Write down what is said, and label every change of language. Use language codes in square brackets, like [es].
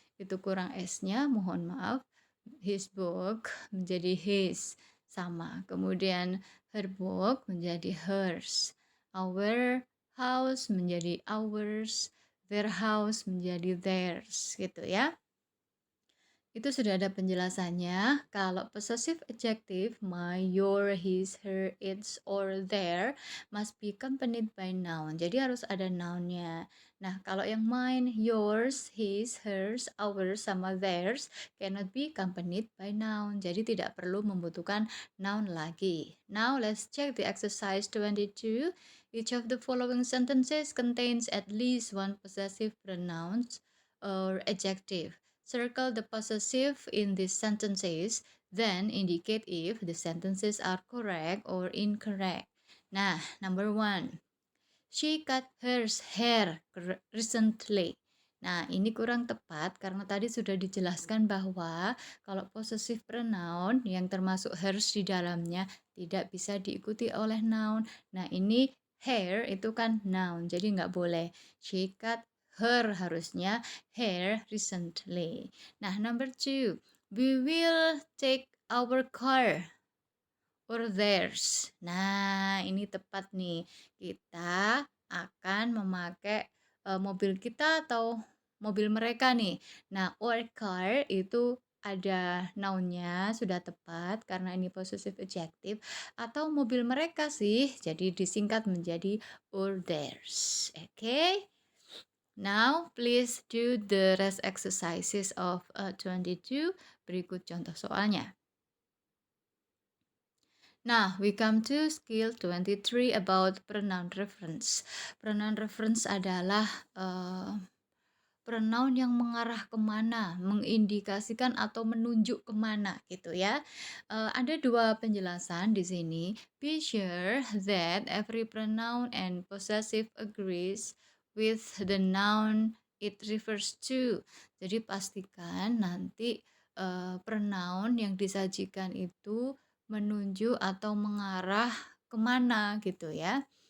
[id] Itu kurang S-nya, mohon maaf. His book menjadi his, sama. Kemudian her book menjadi hers. Our house menjadi ours. Their house menjadi theirs, gitu ya. Itu sudah ada penjelasannya. [en] Kalau possessive adjective, my, your, his, her, its, or their must be accompanied by noun. [id] Jadi harus ada nounnya. Nah, kalau yang mine, yours, his, hers, ours, sama theirs [en] cannot be accompanied by noun. [id] Jadi tidak perlu membutuhkan noun lagi. [en] Now, let's check the exercise 22. Each of the following sentences contains at least one possessive pronoun or adjective. Circle the possessive in these sentences, then indicate if the sentences are correct or incorrect. Nah, number 1. She cut her hair recently. [id] Nah, ini kurang tepat karena tadi sudah dijelaskan bahwa kalau possessive pronoun yang termasuk hers di dalamnya tidak bisa diikuti oleh noun. Nah, ini hair itu kan noun, jadi nggak boleh. [en] She cut her [id] harusnya [en] her recently. Nah, number 2, we will take our car or theirs. [id] Nah, ini tepat nih. Kita akan memakai mobil kita atau mobil mereka nih. Nah, our car itu ada noun-nya sudah tepat karena ini possessive adjective, atau mobil mereka sih. Jadi disingkat menjadi or theirs. [en] Okay? Now, please do the rest exercises of 22. [id] Berikut contoh soalnya. [en] Nah, we come to skill 23 about pronoun reference. [id] Pronoun reference adalah pronoun yang mengarah kemana, mengindikasikan atau menunjuk kemana gitu ya. Ada dua penjelasan di sini. [en] Be sure that every pronoun and possessive agrees with the noun it refers to. [id] Jadi pastikan nanti pronoun yang disajikan itu menunjuk atau mengarah kemana gitu ya.